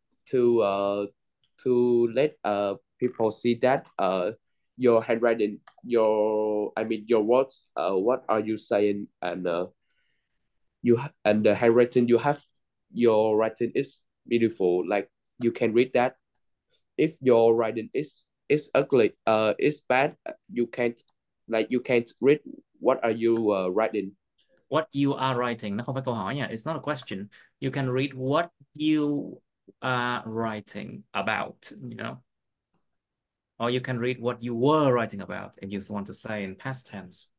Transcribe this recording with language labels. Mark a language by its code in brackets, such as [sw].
[en] to uh to let people see that your handwriting, your, I mean your words, what are you saying, and and the handwriting you have, your writing is beautiful, like you can read that. If your writing is ugly, is bad, you can't, like you can't read what are you writing. What you are writing, [vi] nó không phải câu hỏi nha. [en] It's not a question. You can read what you are writing about, you know? Or you can read what you were writing about if you want to say in past tense.